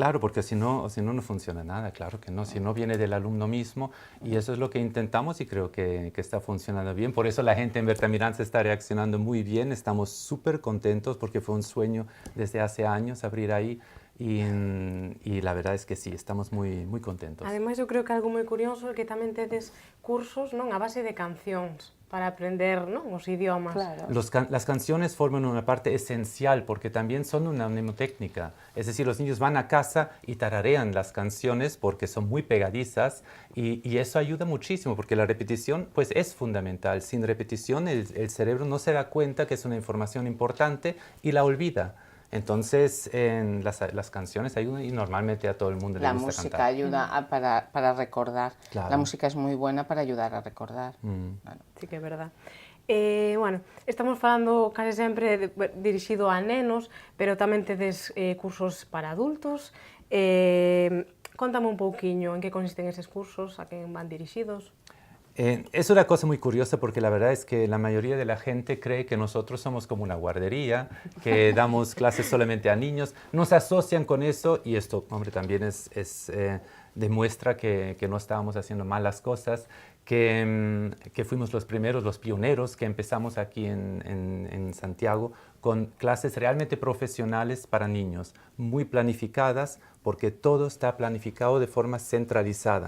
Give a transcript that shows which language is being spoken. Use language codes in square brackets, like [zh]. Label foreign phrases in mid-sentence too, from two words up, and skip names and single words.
[es] Claro, porque si no funciona nada, claro que no, si no viene del alumno mismo, y eso es lo que intentamos y creo que está funcionando bien. Por eso la gente en Bertamiráns está reaccionando muy bien, estamos súper contentos porque fue un sueño desde hace años abrir ahí y la verdad es que sí, estamos muy, muy contentos. [gl] Ademais, eu creo que algo moi curioso é que tamén tedes cursos, non, a base de cancións para aprender, non, os idiomas. Claro. [es] Las canciones forman una parte esencial porque también son una mnemotécnica. Es decir, los niños van a casa y tararean las canciones porque son muy pegadizas y eso ayuda muchísimo porque la repetición pues, es fundamental. Sin repetición el cerebro no se da cuenta que es una información importante y la olvida. Entonces, las canciones ayudan y normalmente a todo el mundo le gusta cantar. La música ayuda para recordar. Claro. La música es muy buena para ayudar a recordar. Claro. [gl] Sí que é verdad. Bueno, estamos falando case sempre dirixido a nenos, pero tamén tedes cursos para adultos. Contame un pouquiño en que consisten eses cursos, a quen van dirixidos. [es] Es una cosa muy curiosa porque la verdad es que la mayoría de la gente cree que nosotros somos como una guardería, que damos clases solamente a niños. Nos asocian con eso y esto, hombre, también demuestra que no estábamos haciendo mal las cosas, que fuimos los primeros, los pioneros, que empezamos aquí en Santiago con clases realmente profesionales para niños, muy planificadas porque todo está planificado de forma centralizada.